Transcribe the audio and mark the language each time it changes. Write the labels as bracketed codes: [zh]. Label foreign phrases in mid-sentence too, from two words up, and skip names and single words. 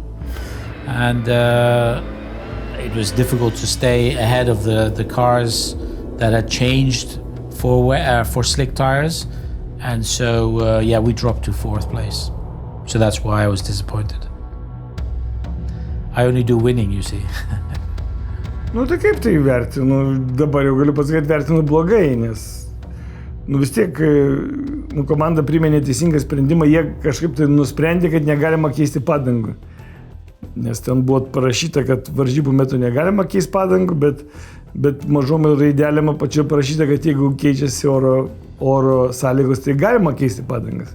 [en] And it was difficult to stay ahead of the cars that had changed for slick tires. And so, we dropped to 4th place. So that's why I was disappointed. I only do winning, you see. [lt] Nu tai kaip tai vertinu? Dabar jau galiu pasakyti, vertinu blogai, nes vis tiek komanda priėmė neteisingą sprendimą, jie kažkaip tai nusprendė, kad negalima keisti padangų. Nes ten buvo parašyta, kad varžybų metu negalima keisti padangų, bet mažom raidelėm pačioje parašyta, kad jeigu keičiasi oro sąlygos, tai galima keisti padangas.